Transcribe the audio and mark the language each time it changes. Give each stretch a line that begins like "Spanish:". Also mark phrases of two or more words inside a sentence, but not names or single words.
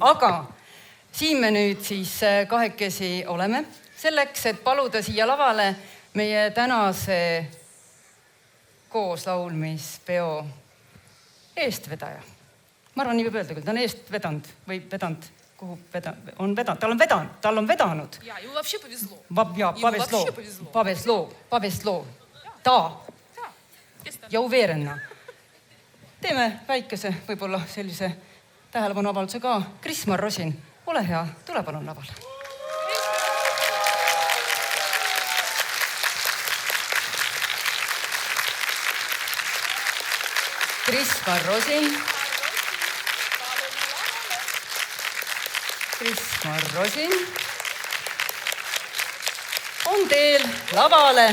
Estonian: Aga siin me nüüd siis kahekesi oleme selleks, et paluda siia lavale meie tänase koos laulmispeo eestvedaja. Ma arvan, nii võib öelda küll, ta on eest vedanud või vedanud, kuhu on vedanud, tal on vedanud. Ja,
Russian: ему вообще повезло. Повезло.
Estonian: Ta. Ja uveerenna. Teeme väikese, võib-olla sellise tähelepanu avalduse ka. Krismar Rosin, ole hea, tule palun lavale. Krismar Rosin on teel lavale.